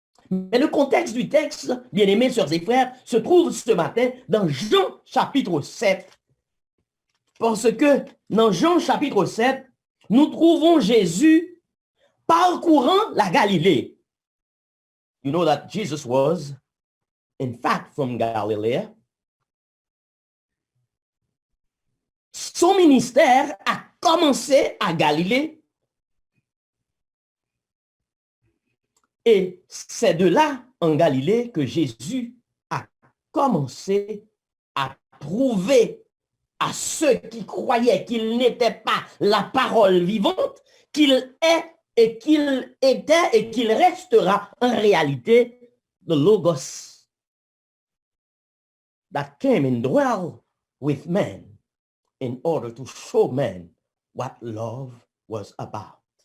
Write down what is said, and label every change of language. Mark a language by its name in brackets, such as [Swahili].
[French] Mais le contexte du texte, bien-aimés sœurs et frères, se trouve ce matin dans Jean chapitre 7. Parce que dans Jean chapitre 7, nous trouvons Jésus parcourant la Galilée. [English] You know that Jesus was, in fact, from Galilee. [French] Son ministère a commencé à Galilée. Et c'est de là, en Galilée, que Jésus a commencé à prouver à ceux qui croyaient qu'il n'était pas la parole vivante, qu'il est et qu'il était et qu'il restera en réalité [English] the Logos that came and dwelt with men in order to show men what love was about.